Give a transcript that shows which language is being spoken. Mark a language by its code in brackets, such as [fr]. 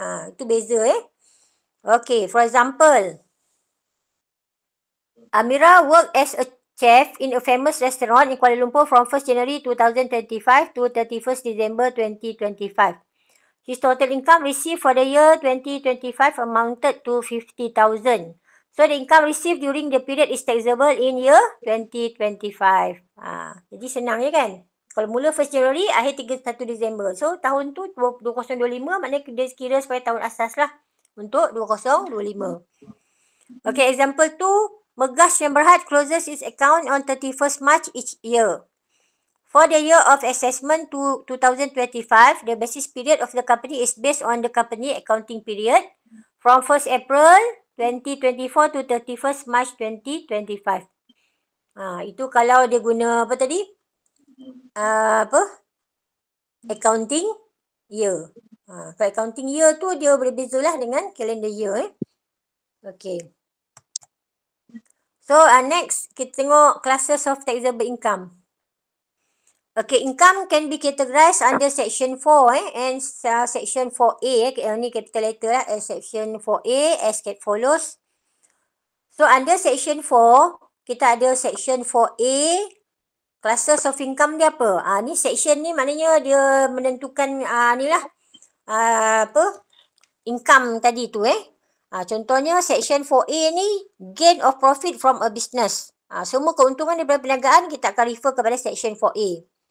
[ms] Itu beza [en] Okay, for example, Amira worked as a chef in a famous restaurant in Kuala Lumpur from 1st January 2025 to 31st December 2025. His total income received for the year 2025 amounted to 50,000. So the income received during the period is taxable in year 2025. [ms] Jadi senang kan? Kalau mula 1st January, akhir 31 December. So tahun tu 2025 maknanya dia kira sebagai tahun asas lah untuk 2025. [en] Okay, example 2. Megas yang Berhad closes its account on 31st March each year. For the year of assessment to 2025, the basis period of the company is based on the company accounting period from 1st April 2024 to 31st March 2025. [ms] Itu kalau dia guna apa tadi? Accounting year. Kalau accounting year tu dia berbeza lah dengan calendar year. Okay. [en] So next [ms] kita tengok [en] classes of taxable income. Okay, income can be categorized under section 4 and section 4A. Ni capital letter lah. Section 4A as follows. So under section 4, [ms] kita ada [en] section 4A. Classes of income [ms] dia apa? Ni section ni maknanya dia menentukan ni lah. [en] Income [ms] tadi tu contohnya [en] section 4A ni gain of profit from a business. [ms] Semua keuntungan daripada perniagaan kita akan refer kepada section 4A.